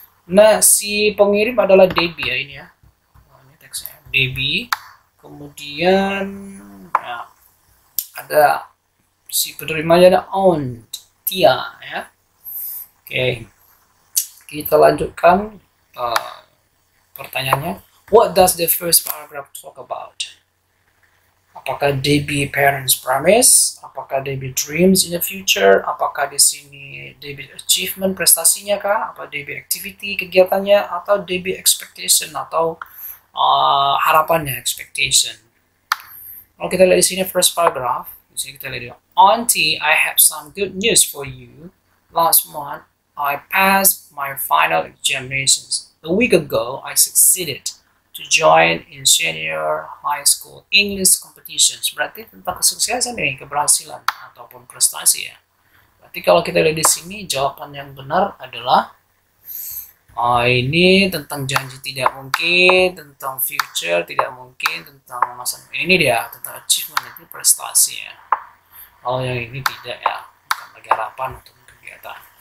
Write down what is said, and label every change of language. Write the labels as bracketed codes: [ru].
[id] Nah, si pengirim adalah Debbie ya ini ya. Ini teksnya Debbie. Kemudian ya, ada si penerimanya ada Aunt Tia ya. Oke, kita lanjutkan pertanyaannya. [en] What does the first paragraph talk about? Apakah Debbie parents promise? Apakah Debbie dreams in the future? [id] Apakah di sini Debbie achievement prestasinya kah? Apa Debbie activity kegiatannya? Atau Debbie expectation atau harapannya expectation? Kalau kita lihat di sini [en] first paragraph, [id] di sini kita lihat [en] Auntie, I have some good news for you. Last month I passed my final examinations. A week ago, I succeeded to join in senior high school English competitions. [id] Berarti tentang kesuksesan nih, keberhasilan ataupun prestasi ya. Berarti kalau kita lihat di sini, jawaban yang benar adalah ini tentang janji tidak mungkin, tentang future tidak mungkin, tentang masa ini dia, tentang achievement itu prestasi ya. Kalau yang ini tidak ya, bukan lagi harapan atau kegiatan.